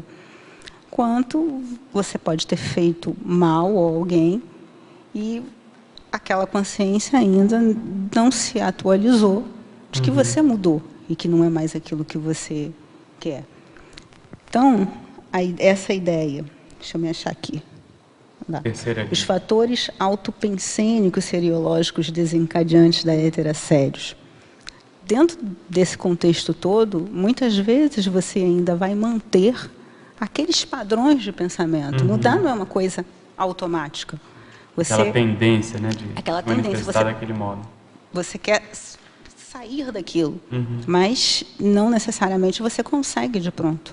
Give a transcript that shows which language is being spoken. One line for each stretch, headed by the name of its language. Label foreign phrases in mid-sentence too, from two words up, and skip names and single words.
Portuguese: Quanto você pode ter feito mal a alguém e aquela consciência ainda não se atualizou de que você mudou e que não é mais aquilo que você quer. Então, essa ideia, deixa eu me achar aqui, Dá. Terceira linha. Os fatores autopensênicos seriológicos desencadeantes da heterassédios. Dentro desse contexto todo, muitas vezes você ainda vai manter aqueles padrões de pensamento. Mudar não é uma coisa automática. Aquela tendência, né, de manifestar daquele modo. Você quer sair daquilo, mas não necessariamente você consegue de pronto.